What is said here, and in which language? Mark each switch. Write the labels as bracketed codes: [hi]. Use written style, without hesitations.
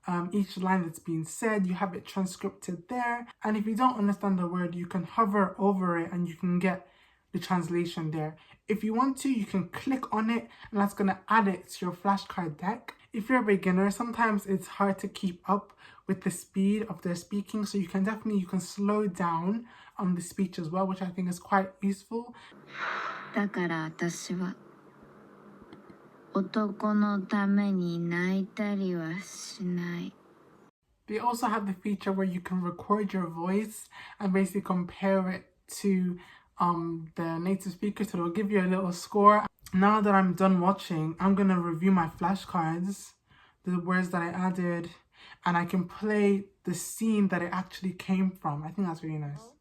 [en] Each line that's being said, you have it transcripted there. And if you don't understand the word, you can hover over it and you can get the translation there. If you want to, you can click on it and that's going to add it to your flashcard deck. If you're a beginner, sometimes it's hard to keep up with the speed of their speaking, so you can slow down on the speech as well, which I think is quite useful. [ja] だから私は男のために泣いたりはしない. [en] They also have the feature where you can record your voice and basically compare it to the native speaker, so it'll give you a little score. Now that I'm done watching, I'm gonna review my flashcards, the words that I added, and I can play the scene that it actually came from. I think that's really nice.